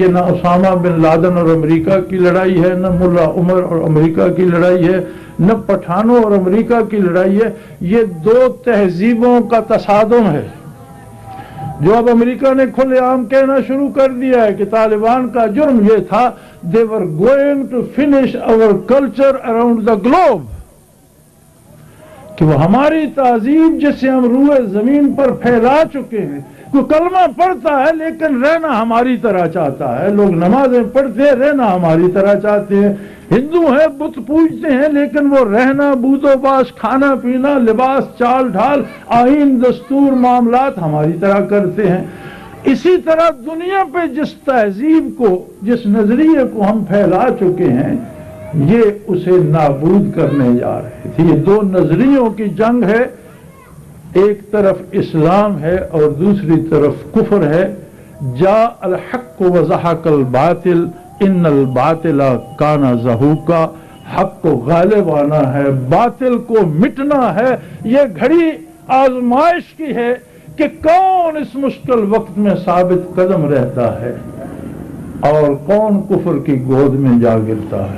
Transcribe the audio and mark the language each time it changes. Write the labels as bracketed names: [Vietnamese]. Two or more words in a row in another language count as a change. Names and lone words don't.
[Urdu] یہ نہ اسامہ بن لادن اور امریکہ کی لڑائی ہے، نہ ملا عمر اور امریکہ کی لڑائی ہے، نہ پٹھانوں اور امریکہ کی لڑائی ہے، یہ دو تہذیبوں کا تصادم ہے۔ جو اب امریکہ نے کھلے عام کہنا شروع کر دیا ہے کہ طالبان کا جرم یہ تھا [English] they were going to finish our culture around the globe، [Urdu] کہ وہ ہماری تہذیب جسے ہم روئے زمین پر پھیلا چکے ہیں۔ کوئی کلمہ پڑھتا ہے لیکن رہنا ہماری طرح چاہتا ہے، لوگ نمازیں پڑھتے ہیں رہنا ہماری طرح چاہتے ہیں، ہندو ہیں بت پوجتے ہیں لیکن وہ رہنا بود و باش، کھانا پینا، لباس، چال ڈھال، آئین، دستور، معاملات ہماری طرح کرتے ہیں۔ اسی طرح دنیا پہ جس تہذیب کو، جس نظریے کو ہم پھیلا چکے ہیں، یہ اسے نابود کرنے جا رہے تھے۔ یہ دو نظریوں کی جنگ ہے، ایک طرف اسلام ہے اور دوسری طرف کفر ہے۔ [Arabic] جاء الحق وزحق الباطل ان الباطل کان زہوقا، [Urdu] حق کو غالب آنا ہے، باطل کو مٹنا ہے۔ یہ گھڑی آزمائش کی ہے کہ کون اس مشکل وقت میں ثابت قدم رہتا ہے اور کون کفر کی گود میں جا گرتا ہے۔